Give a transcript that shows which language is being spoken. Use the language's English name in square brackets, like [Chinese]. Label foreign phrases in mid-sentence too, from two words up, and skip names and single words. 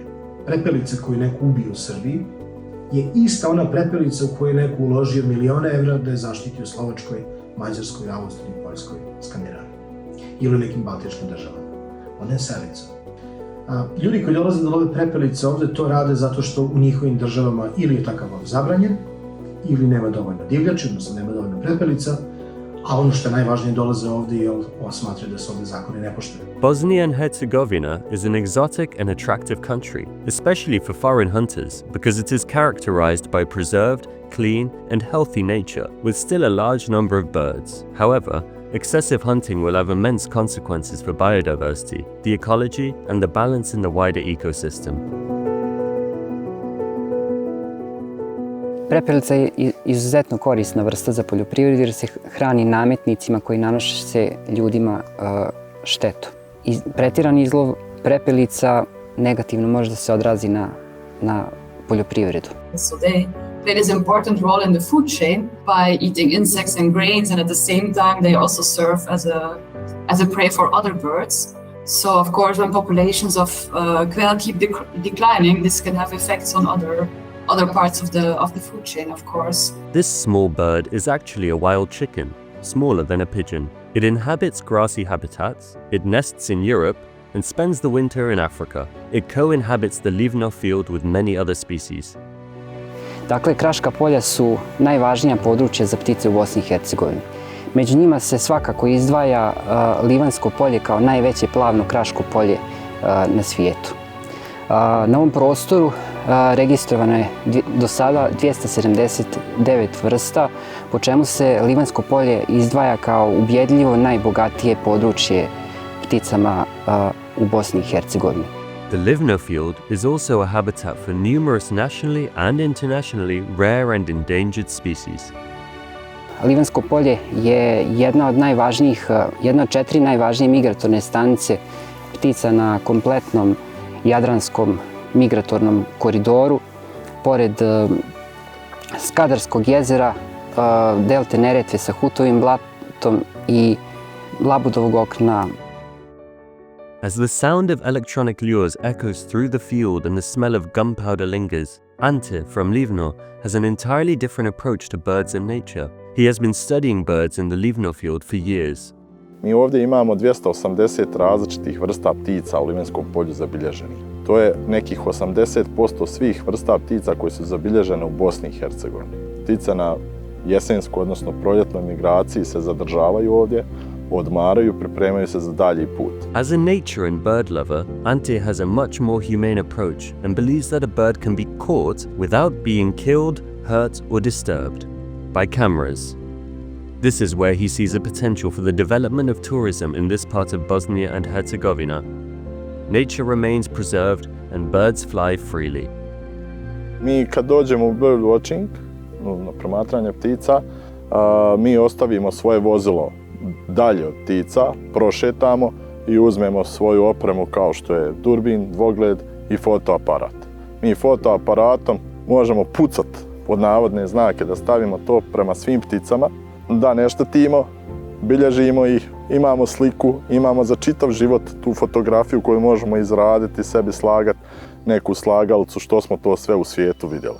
[Serbian] Prepelica koju neko ubije u Srbiji je ista ona prepelica u koju je neko uložio milione evra da je zaštitio u Slovačkoj, Mađarskoj, Austriji, Poljskoj, Skandinaviji ili u nekim baltičkim državama. Ona je selica. Ljudi koji dolaze da love prepelice ovde to rade zato što u njihovim državama ili je takav lov zabranjen, ili nema dovoljno divljači, odnosno nema dovoljno prepelica, a ono što je najvažnije dolaze ovde jer on smatra da se ovde zakoni ne poštuju. [English] Bosnia and Herzegovina is an exotic and attractive country, especially for foreign hunters, because it is characterized by preserved, clean, and healthy nature, with still a large number of birds. However, excessive hunting will have immense consequences for biodiversity, the ecology, and the balance in the wider ecosystem. [Bosnian] Prepelica je izuzetno korisna vrsta za poljoprivredu jer se hrani nametnicima koji nanose ljudima štetu. Pretirani izlov prepelica negativno može da se odrazi na poljoprivredu. [English] So they play this important role in the food chain by eating insects and grains, and at the same time they also serve as a prey for other birds. So of course when populations of quail keep declining, this can have effects on other parts of the food chain, of course. This small bird is actually a wild chicken, smaller than a pigeon. It inhabits grassy habitats, it nests in Europe, and spends the winter in Africa. It co-inhabits the Livno field with many other species. [Bosnian] Dakle, kraška polja su najvažnija područja za ptice u Bosni i Hercegovini. Među njima se svakako izdvaja Livansko polje kao najveće plavno kraško polje na svijetu. Na ovom prostoru registrovano je do sada 279 vrsta, po čemu se Livansko polje izdvaja kao ubjedljivo najbogatije područje pticama u Bosni i Hercegovini. [English] The Livno field is also a habitat for numerous nationally and internationally rare and endangered species. [Bosnian] Livansko polje je jedna od 4 najvažnije migratorne stanice ptica na kompletnom jadranskom migratornom koridoru, pored Skadarskog jezera, delte Neretve sa Hutovim blatom i Labudovog okna. [English] As the sound of electronic lures echoes through the field and the smell of gunpowder lingers, Ante from Livno has an entirely different approach to birds and nature. He has been studying birds in the Livno field for years. [Croatian] Mi ovdje imamo 280 različitih vrsta ptica u Livenskom polju zabilježenih. To je nekih 80% svih vrsta ptica koje su zabilježene u Bosni i Hercegovini. Ptice na jesenskoj, odnosno proljetnoj migraciji se zadržavaju ovdje, odmaraju, pripremaju se za dalji put. [English] As a nature and bird lover, Ante has a much more humane approach and believes that a bird can be caught without being killed, hurt, or disturbed by cameras. This is where he sees a potential for the development of tourism in this part of Bosnia and Herzegovina. Nature remains preserved and birds fly freely. [Croatian] Mi kad dođemo u [English] bird watching, [Croatian] na promatranje ptica, mi ostavimo svoje vozilo dalje od ptica, prošetamo i uzmemo svoju opremu kao što je durbin, dvogled i fotoaparat. Mi fotoaparatom možemo pucati pod navodne znake, da stavimo to prema svim pticama, da ne štetimo, bilježimo ih, imamo sliku, imamo za čitav život tu fotografiju koju možemo izraditi, sebi slagati neku slagalicu, što smo to sve u svijetu vidjeli.